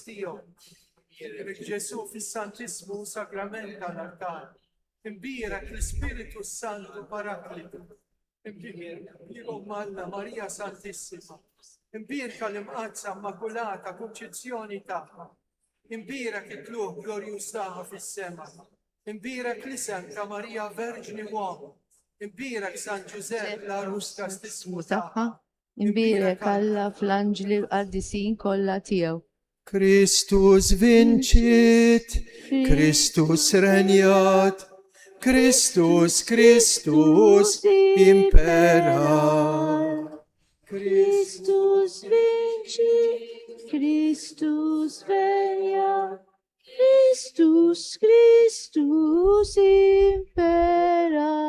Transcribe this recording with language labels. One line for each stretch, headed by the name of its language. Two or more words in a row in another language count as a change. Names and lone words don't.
Maltese: tiegħu, imbirek Ġesu fis-Santismu sagrament tal-altar, imbirek l-Ispiritu Santu Paraklitu, imbirek l-Om Alla Marija Santissima, imbirka l-imqazza immakulata konċezzjoni tagħha, imbirek it-tluq glorjuż tagħha fis-sema, imbirek l-isem ta' Marija Verġni Uomo, imbirek San Ġusepp l-Arus kastismu tagħha, imbirek Alla fl-anġli l-qaddisin kollha tiegħu.
Latin: Kristus vincit, Kristus regnat, Kristus imperat. Christus vinci, Christus venia, Christus impera.